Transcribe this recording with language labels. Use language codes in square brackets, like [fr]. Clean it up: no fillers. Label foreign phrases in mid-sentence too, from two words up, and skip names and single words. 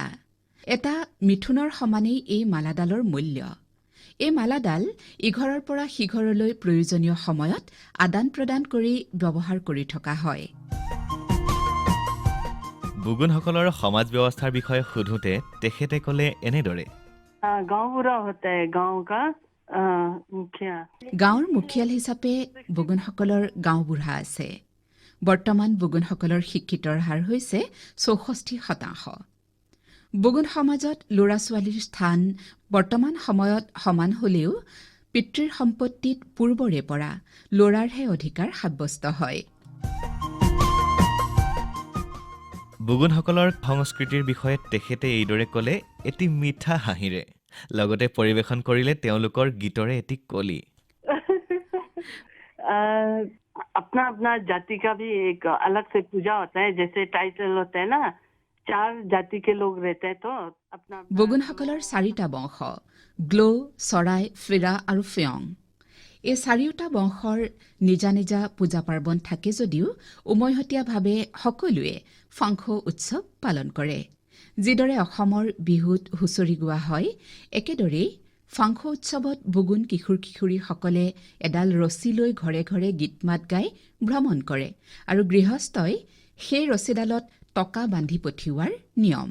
[as] এটা মিথুনৰ সমানেই এই মালাডালৰ মূল্য। এই মালাডাল ইঘৰৰ পৰা সিঘৰলৈ প্ৰয়োজনীয় সময়ত আদান প্ৰদান কৰি ব্যৱহাৰ কৰি থকা হয়। বুগুনসকলৰ সমাজ ব্যৱস্থাৰ বিষয়ে সোধোতে তেখেতে ক'লে এনেদৰে। [hi] गाँव पूरा होता है। गाँव का मुखिया [as] গাঁৱৰ মুখিয়াল হিচাপে বুগুনসকলৰ গাঁওবুঢ়া আছে। বৰ্তমান বুগুনসকলৰ শিক্ষিতৰ হাৰ হৈছে ৬৪%। বুগুন সমাজত ল'ৰা ছোৱালীৰ স্থান বৰ্তমান সময়ত সমান হ'লেও পিতৃৰ সম্পত্তিত পূৰ্বৰে পৰা ল'ৰাৰহে অধিকাৰ সাব্যস্ত হয়। বুগুনসকলৰ সংস্কৃতিৰ বিষয়ে তেখেতে এইদৰে ক'লে এটি মিঠা হাঁহিৰে। লগতে পৰিৱেশন কৰিলে তেওঁলোকৰ গীতৰে এটি কলি। [hi] अपना अपना जाति का भी एक अलग से पूजा होता है। जैसे टाइटल होता है ना, 4 जाति के लोग रहते हैं तो अपना [as] বুগুনসকলৰ 4টা বংশ গ্লো চৰাই ফিৰা আৰু ফেয়ং। এই 4টা বংশৰ নিজা নিজা পূজা পাৰ্বণ থাকে যদিও উমৈহতীয়াভাৱে সকলোৱে ফাংখো উৎসৱ পালন কৰে। যিদৰে অসমৰ বিহুত হুঁচৰি গোৱা হয় একেদৰেই ফাংখো উৎসৱত বুগুন কিশোৰ কিশোৰীসকলে এডাল ৰছী লৈ ঘৰে ঘৰে গীত মাত গাই ভ্ৰমণ কৰে আৰু গৃহস্থই সেই ৰছীডালত টকা বান্ধি পঠিওৱাৰ নিয়ম।